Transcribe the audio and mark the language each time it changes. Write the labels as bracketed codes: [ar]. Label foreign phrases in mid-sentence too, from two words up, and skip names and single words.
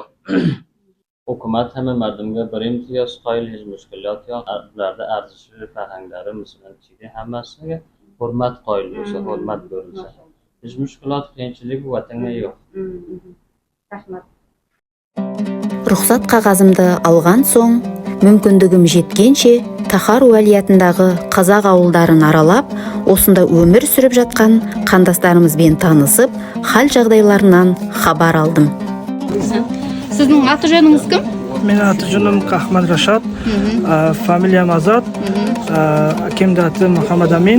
[uz] Hukumat hamma mardumga bir imtiyoz qoyil, hech mushkulot yo'q. Ularda arzishi, farhanglari, musulmonchiligi hammasiga hurmat qoyil bo'lsa, hurmat ko'rilsa. Hech mushkulot, qiyinchilik bu vatanga yo'q. Rahmat. Ruxsat qog'ozimni olgan so'ng, [kk] мүмкіндігім жеткенше Тахар уәлиятындағы қазақ ауылдарын аралап, осында өмір сүріп жатқан қандастарымызбен танысып, хал жағдайларынан хабар алдым. Сіздің аты жөніңіз кім? Менің аты жөнім Қахман Рашад, фамилиям Азат, әкемдің аты Мұхаммад Амин.